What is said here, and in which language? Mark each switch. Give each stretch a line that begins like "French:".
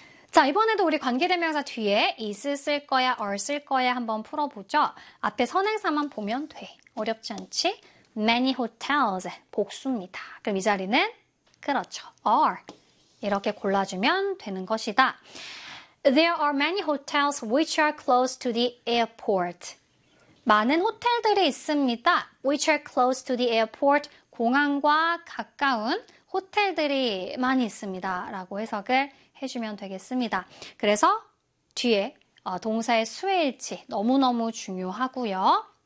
Korean: 자, 이번에도 우리 관계대명사 뒤에 있을 거야, 얼쓸 거야 한번 풀어보죠. 앞에 선행사만 보면 돼. 어렵지 않지?
English: Many hotels.
Korean: 복수입니다. 그럼 이 자리는? 그렇죠. are. 이렇게 골라주면 되는 것이다.
English: There are many hotels which are close to the airport.
Korean: 많은 호텔들이 있습니다.
English: Which are close to the airport.
Korean: 공항과 가까운 호텔들이 많이 있습니다. 라고 해석을 해주면 되겠습니다. 그래서 뒤에 동사의 수일치 너무너무 중요하고요.